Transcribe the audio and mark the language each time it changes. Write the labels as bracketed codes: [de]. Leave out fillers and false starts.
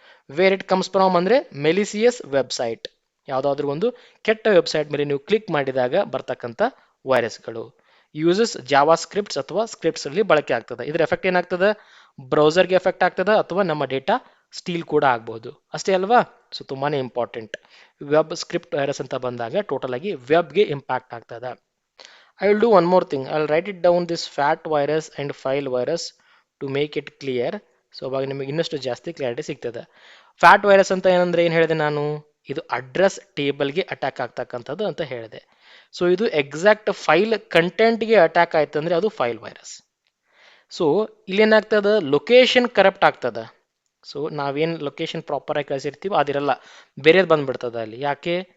[en] where it comes from [kn] ಅಂದ್ರೆ ಮೆಲಿಸಿಯಸ್ website, ಯಾವುದಾದ್ರೂ ಒಂದು ಕೆಟ್ಟ ವೆಬ್ಸೈಟ್ ಮೇಲೆ ನೀವು ಕ್ಲಿಕ್ ಮಾಡಿದಾಗ ಬರ್ತಕ್ಕಂಥ ವೈರಸ್ಗಳು. [en] uses Java scripts [kn] ಅಥವಾ ಸ್ಕ್ರಿಪ್ಟ್ಸ್ ಅಲ್ಲಿ ಬಳಕೆ ಆಗ್ತದೆ. ಇದ್ರ ಎಫೆಕ್ಟ್ ಏನಾಗ್ತದೆ? ಬ್ರೌಸರ್ಗೆ ಎಫೆಕ್ಟ್ ಆಗ್ತದೆ ಅಥವಾ ನಮ್ಮ ಡೇಟಾ ಸ್ಟೀಲ್ ಕೂಡ ಆಗ್ಬಹುದು, ಅಷ್ಟೇ ಅಲ್ವಾ. ಸೊ ತುಂಬಾನೇ ಇಂಪಾರ್ಟೆಂಟ್. ವೆಬ್ ಸ್ಕ್ರಿಪ್ಟ್ ವೈರಸ್ ಅಂತ ಬಂದಾಗ ಟೋಟಲ್ ಆಗಿ ವೆಬ್ಗೆ ಇಂಪ್ಯಾಕ್ಟ್ ಆಗ್ತದೆ. [en] I will do one more thing. I'll write it down this fat virus and file virus to make it clear. [kn] So ಅವಾಗ ನಿಮಗೆ ಇನ್ನಷ್ಟು ಜಾಸ್ತಿ ಕ್ಲಾರಿಟಿ ಸಿಗ್ತದೆ. ಫ್ಯಾಟ್ ವೈರಸ್ ಅಂತ ಏನಂದ್ರೆ ಏನು ಹೇಳಿದೆ ನಾನು? ಇದು ಅಡ್ರೆಸ್ ಟೇಬಲ್ಗೆ ಅಟ್ಯಾಕ್ ಆಗ್ತಕ್ಕಂಥದ್ದು ಅಂತ ಹೇಳಿದೆ. ಸೊ ಇದು ಎಕ್ಸಾಕ್ಟ್ ಫೈಲ್ ಕಂಟೆಂಟ್ಗೆ ಅಟ್ಯಾಕ್ ಆಯ್ತು ಅಂದ್ರೆ ಅದು file virus. So ಇಲ್ಲೇನಾಗ್ತದ? Location corrupt ಆಗ್ತದ. ಸೊ ನಾವೇನು ಲೊಕೇಶನ್ ಪ್ರಾಪರ್ ಆಗಿ ಕಳಿಸಿರ್ತೀವೋ ಅದಿರಲ್ಲ, ಬೇರೆದು ಬಂದ್ಬಿಡ್ತದ ಅಲ್ಲಿ. ಯಾಕೆ?